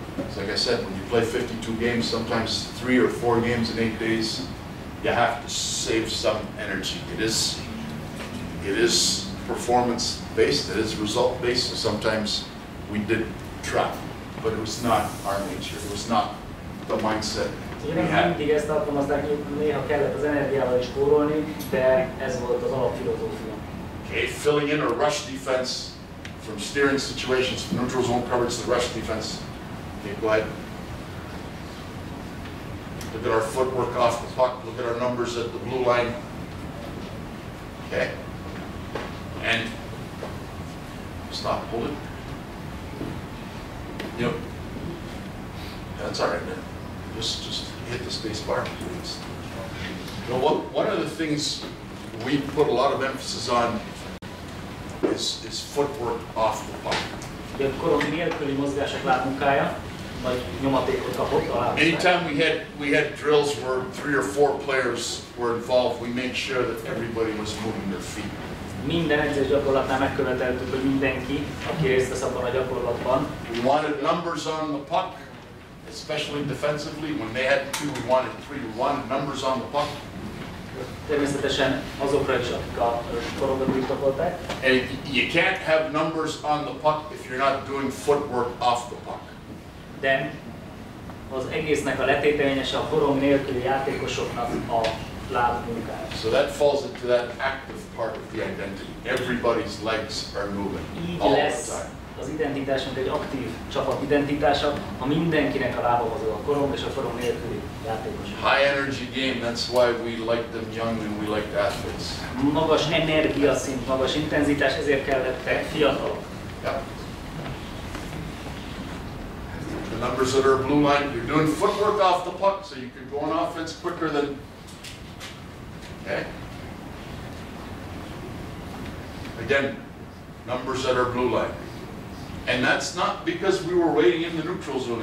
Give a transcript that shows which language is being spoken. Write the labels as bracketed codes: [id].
[en] So like I said, when you play 52 games, sometimes 3 or 4 games in 8 days, you have to save some energy. It is performance-based, it is result-based, so sometimes we did try, but it was not our nature, it was not the mindset we had. [hu] Mindig ezt alkalmazták, néha kellett az energiával is spórolni, de ez volt az alapfilozófia. [en] Okay, filling in a rush defense from steering situations, from neutral zone coverage to rush defense. Okay, go ahead. Look at our footwork off the puck. Look at our numbers at the blue line. Okay. And stop, hold it. Yep. That's all right there. Just hit the space bar. You know, one of the things we put a lot of emphasis on is footwork off the puck. [hu] A Corona nélküli mozgások lábmunkája, vagy nyomatékot kapott a lábmunkája. [en] Anytime we had drills where 3 or 4 players were involved, we made sure that everybody was moving their feet. [hu] Minden edzés gyakorlatnál megköveteltük, hogy mindenki, aki részt vesz abban a gyakorlatban. [en] We wanted numbers on the puck, especially defensively. When they had 2, we wanted 3. We wanted numbers on the puck. [hu] Természetesen azokra is, akik a korongat birtokolták. [en] And you can't have numbers on the puck if you're not doing footwork off the puck. [hu] De az egésznek a letéteményese a korong nélküli játékosoknak a lábmunkája. [en] So that falls into that active part of the identity. Everybody's legs are moving all the time. [hu] Az identitásunk egy aktív csapat identitása, ha mindenkinek a lába mozog, a korong és a korong nélküli játékosok. [en] High energy game, that's why we like them young and we like athletes. [hu] Magas energiaszint, magas intenzitás, ezért kellettek fiatalok. [en] Yeah. The numbers that are blue line, you're doing footwork off the puck, so you can go on offense quicker than, okay? Again, numbers that are blue line. And that's not because we were waiting in the neutral zone.